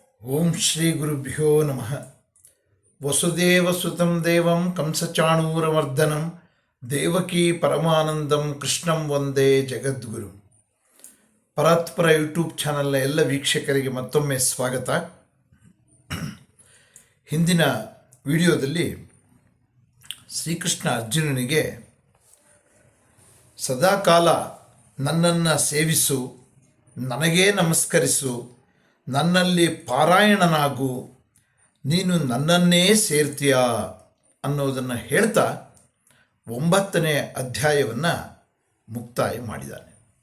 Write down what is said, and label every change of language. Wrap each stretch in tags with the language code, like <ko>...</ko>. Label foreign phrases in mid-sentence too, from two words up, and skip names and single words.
<sa>ಓಂ ಶ್ರೀ ಗುರುಭ್ಯೋ ನಮಃ. ವಸುದೇವಸುತಂ ದೇವಂ ಕಂಸಚಾಣೂರಮರ್ದನಂ ದೇವಕೀ ಪರಮಾನಂದಂ ಕೃಷ್ಣಂ ವಂದೇ ಜಗದ್ಗುರು.</sa> <kn>ಪರಾತ್ಪರ ಯೂಟ್ಯೂಬ್ ಚಾನಲ್ನ ಎಲ್ಲ ವೀಕ್ಷಕರಿಗೆ ಮತ್ತೊಮ್ಮೆ ಸ್ವಾಗತ. ಹಿಂದಿನ ವಿಡಿಯೋದಲ್ಲಿ ಶ್ರೀಕೃಷ್ಣ ಅರ್ಜುನನಿಗೆ ಸದಾಕಾಲ ನನ್ನನ್ನು ಸೇವಿಸು, ನನಗೇ ನಮಸ್ಕರಿಸು, ನನ್ನಲ್ಲಿ ಪಾರಾಯಣನಾಗು, ನೀನು ನನ್ನನ್ನೇ ಸೇರ್ತೀಯಾ ಅನ್ನೋದನ್ನು ಹೇಳ್ತಾ 9ನೇ ಅಧ್ಯಾಯವನ್ನು ಮುಕ್ತಾಯ ಮಾಡಿದ್ದಾನೆ.</kn>